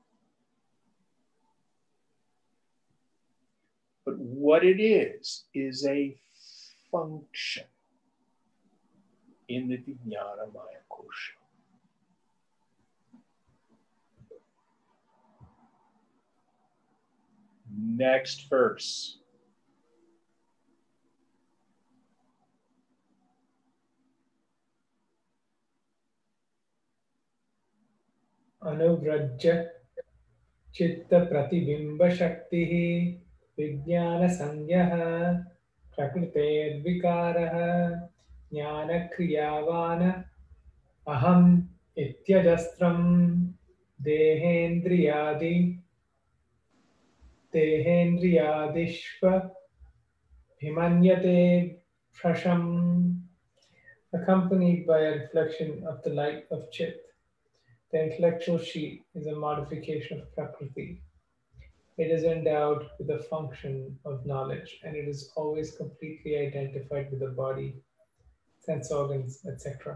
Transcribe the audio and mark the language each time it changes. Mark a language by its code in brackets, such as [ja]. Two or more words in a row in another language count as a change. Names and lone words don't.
[en] But what it is a function in the [sa] Vijnana Maya Kosha. [en] Next verse. [sa] Anuvrajya chitta pratibimba shaktihi vijnana sangyaha prakrite vikaraha jnana kriyavana aham ityajastram dehendriyadishva himanyate prasham, [en] accompanied by a reflection of the light of Chit. The intellectual sheet is a modification of Prakriti. It is endowed with the function of knowledge, and it is always completely identified with the body, sense organs, etc.